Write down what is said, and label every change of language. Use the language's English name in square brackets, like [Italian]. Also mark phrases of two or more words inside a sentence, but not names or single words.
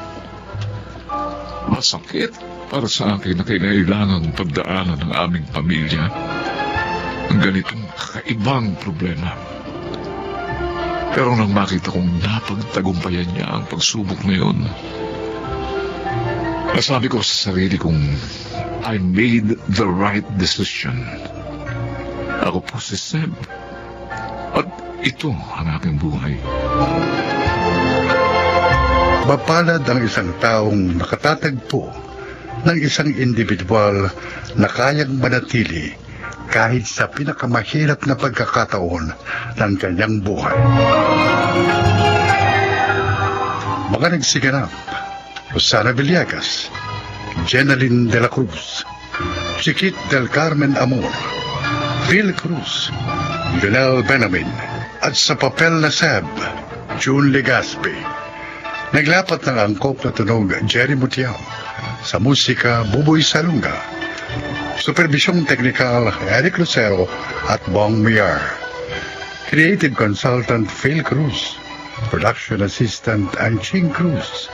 [Filipino] Masakit para sa akin na kailangang pagdaanan ng aming pamilya ang ganitong kakaibang problema. Pero nang makita kong napagtagumpayan niya ang pagsubok na yun, nasabi ko sa sarili kong [English] I made the right decision. [Filipino] Ako po si Seb. At ito ang aking buhay. Mapalad ang isang taong nakatatagpo ng isang individual na kayang manatili kahit sa pinakamahirap na pagkakataon ng kanyang buhay. Mga nagsiganap: Rosana Villegas, Jenaline de la Cruz, Chiquit del Carmen Amor, Phil Cruz, Lionel Benamin, at sa papel na Seb, June Legaspi. Naglapat ng angkop na tunog Jerry Mutiao, sa musika Buboy Salunga, supervisyong teknikal Eric Lucero at Bong Miar, [English] creative consultant [Filipino] Phil Cruz, [English] production assistant [Filipino] Anching Cruz.